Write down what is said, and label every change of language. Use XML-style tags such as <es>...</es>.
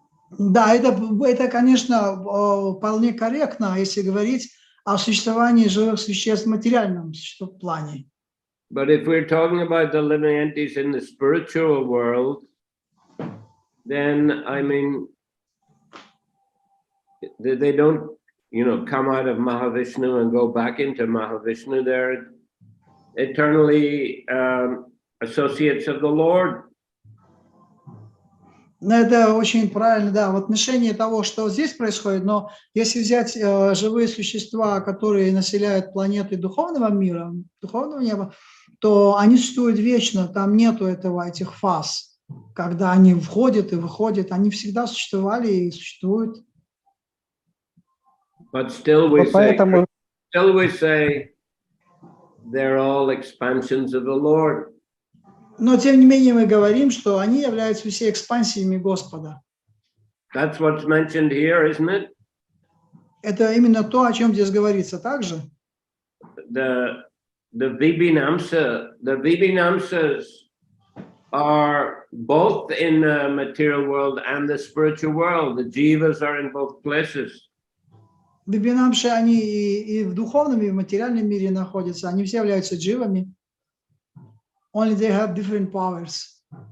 <ru>Да, это, конечно, вполне корректно, если говорить о существовании живых существ в материальном плане.</ru> <en>But if we're talking about the living entities in the spiritual world, then I mean, they don't, come out of Mahavishnu and go back into Mahavishnu. They're eternally associates of the Lord.</en> <ru>Это очень правильно, да, в отношении того, что здесь происходит, но если взять живые существа, которые населяют планеты духовного мира, духовного неба, то они существуют вечно, там нету этих фаз, когда они входят и выходят, они всегда существовали и существуют.</ru> <en>But still we say they're all expansions of the Lord.</en> <ru>Но тем не менее мы говорим, что они являются все экспансиями Господа.</ru> <en>That's what's mentioned here, isn't it?</en> <ru>Это именно то, о чем здесь говорится также.</ru> <en>The Vibhinamsas are both in the material world and the spiritual world. The jivas are in both places.</en> <ru>Вибинамши, они и в духовном, и в материальном мире находятся. Они все являются дживами.</ru> <en>Only they have different powers.</en>